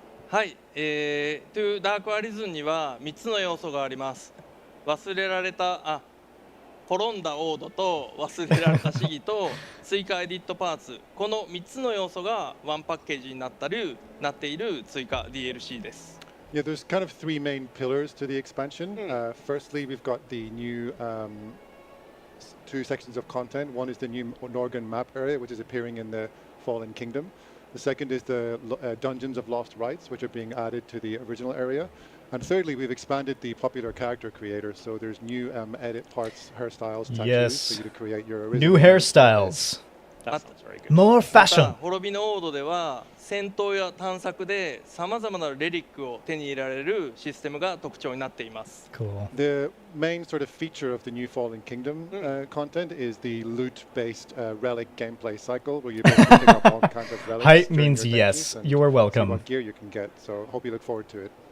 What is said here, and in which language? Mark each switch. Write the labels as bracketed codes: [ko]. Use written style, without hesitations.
[ja] はい、2 Dark Arisen には3つの要素があります。忘れられた滅んだオードと忘れられた試技と追加エディットパーツ、この3つの要素がワンパッケージになっている追加 DLC です。 [en] Yeah, there's kind of three main pillars to the expansion. Firstly, we've got the new two sections of content. One is the new Norgan map area, which is appearing in the Fallen Kingdom. The second is the Dungeons of Lost Rites, which are being added to the original area. And thirdly, we've expanded the popular character creator, so there's new edit parts, hairstyles, tattoos for you to create your original. New hairstyles. That sounds very good. More fashion. [ja] 滅びのオードでは戦闘や探索でさまざまなレリックを手に入れられるシステムが特徴になっています。 [en] Cool. The main sort of feature of the new Fallen Kingdom content is the loot-based relic gameplay cycle, where you basically pick up all kinds of relics. Height means yes. You are See welcome. what gear you can get. So hope you look forward to it.